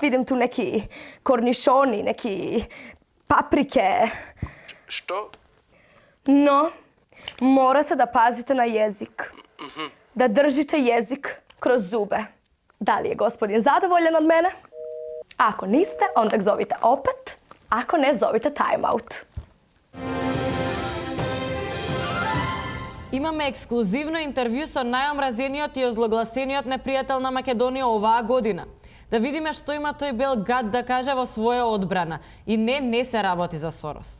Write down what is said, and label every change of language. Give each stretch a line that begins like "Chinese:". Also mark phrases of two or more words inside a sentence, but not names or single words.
Croatian: Vidim tu neki kornišoni, neki paprike. Što? No, morate da pazite na jezik. Da držite jezik kroz zube. Da li je gospodin zadovoljan od mene? Ako niste, onda zovite opet. Ako ne, zovite
English: time out.
Macedonian: Имаме ексклузивно интервју со најомразениот и озлогласениот непријател на Македонија оваа година. Да видиме што има тој бел гад да каже во своја одбрана. И не се работи за Сорос.